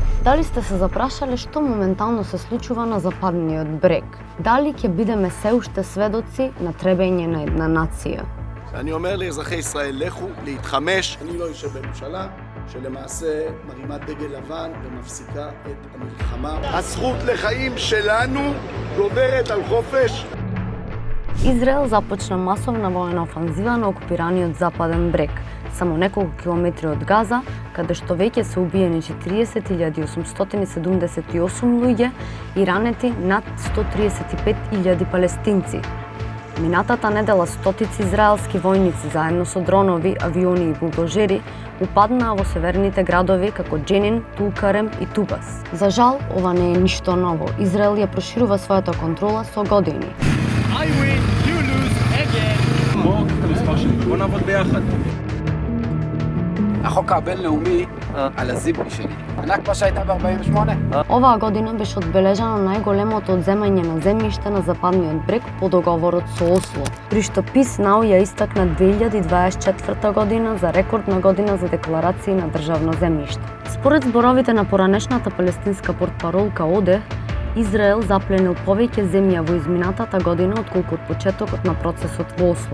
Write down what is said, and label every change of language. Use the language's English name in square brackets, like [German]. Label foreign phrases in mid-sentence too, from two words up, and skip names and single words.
[Macedonian] Дали сте се запрашале што моментално се случува на западниот брег? Дали ќе бидеме се уште сведоци на требење на една нација? [Hebrew] אני אומר לאזרחי ישראל, לכו להתחמש. אני לא יושב בממשלה שלמעשה מרימה דגל לבן ומפסיקה את המלחמה. הזכות לחיים שלנו גוברת על חופש. [Macedonian] Израел започна масовна војна офанзива на окупираниот западен брег, само неколку километри од Газа, каде што веќе се убиени 40.878 луѓе и ранети над 135.000 палестинци. Минатата недела стотици израелски војници заедно со дронови, авиони и булдожери упаднаа во северните градови како Дженин, Тулкарем и Тубас. За жал, ова не е ништо ново. Израел ја проширува својата контрола со години. [English] I win, you lose again. [Hebrew] בוא נעבוד ביחד. החוק הבינלאומי על הזיבוי שלי. הנכבה שהייתה ב-48. [Macedonian] Оваа година беше одбележано најголемото одземање на земјиште на западниот брег по договорот со Осло, при што Peace Now ја истакна 2024 година за рекордна година за декларации на државно земјиште. Според зборовите на поранешната палестинска портпаролка ОДЕ, Израел запленил повеќе земја во изминатата година отколку од почетокот на процесот во Осло.